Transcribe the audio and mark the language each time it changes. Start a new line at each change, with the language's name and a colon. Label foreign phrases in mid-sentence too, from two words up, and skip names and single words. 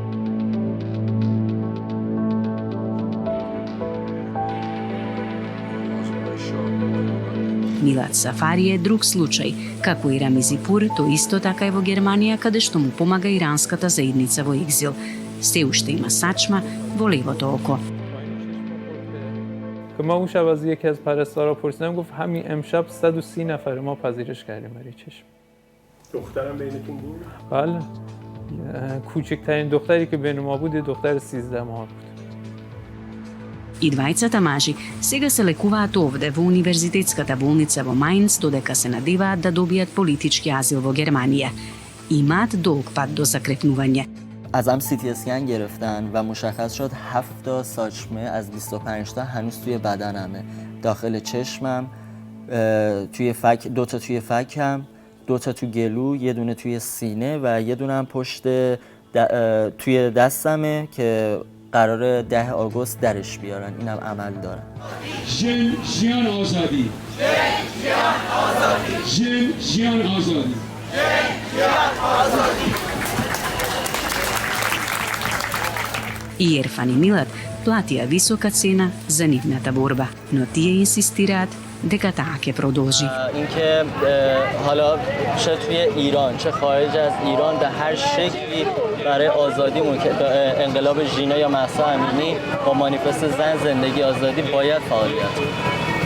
Macedonian: Милад Сафари е друг случај. Како и Рамизипур, тој исто така е во Германија, каде што му помага иранската заедница во екзил. Се уште има сачма во левото око.
Persian: که ما اون شب از یکی از پرستارا پرسیدم گفت همین امشب 130 نفر ما پذیرش کردیم برای چشم. دخترم بینتون بود؟ بله. کوچکترین دختری که بین ما بود دختر 13 ماه بود.
Macedonian: И двајцата мажи сега се лекуваат овде во универзитетската болница во Мајнц додека се надеваат да добијат политички азил во Германија. Имаат долг пат до закрепнување.
Persian: ازم سی تی اسکن گرفتن و مشخص شد 7 تا ساچمه از 25 تا هنوز توی بدنمه. داخل چشمم، توی فک، 2 تا توی فکم، 2 تا تو گلو، یه دونه توی سینه و یه دونه هم پشت توی دستمه که قراره 10 آگوست درش بیارن. اینم عمل دارن.
Kurdish: ژن ژیان آزادی، ژن ژیان آزادی.
Macedonian: И Ерфан и Милат платија висока цена за нивната борба, но тие инсистираат дека таа ќе продолжи.
Persian: اینکه حالا چه توی ایران چه خارج از ایران به هر شکلی برای آزادیمون که انقلاب ژینا یا مهسا امینی با مانیفست زن زندگی آزادی باید فعالیت کنیم.